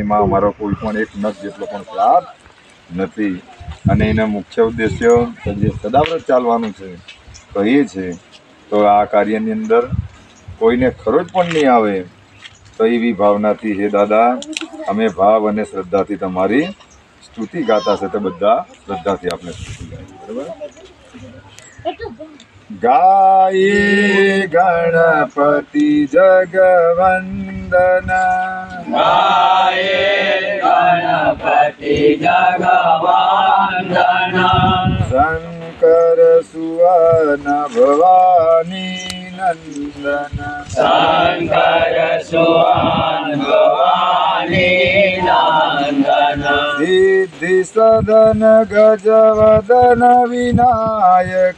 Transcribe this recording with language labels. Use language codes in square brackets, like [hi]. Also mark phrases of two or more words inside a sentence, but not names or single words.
[gu] એમાં અમારો કોઈ પણ એક નખ જેટલો પણ સ્વાર્થ નથી અને એનો મુખ્ય ઉદ્દેશ્ય જે સદાવ્રત ચાલવાનું છે તો એ છે। તો આ કાર્યની અંદર કોઈને ખરોચ પણ નહીં આવે તો એવી ભાવનાથી હે દાદા અમે ભાવ અને શ્રદ્ધાથી તમારી સ્તુતિ ગાતા છે, તો બધા શ્રદ્ધાથી આપણે સ્તુતિ ગાઈએ, બરાબર। [hi] गाये गणपति जगवंदन गाये गणपति जगवंदन शंकर सुवन भवानी नंदन शंकर सुवन भवानी नंदन सिद्धि सदन गजवदन विनायक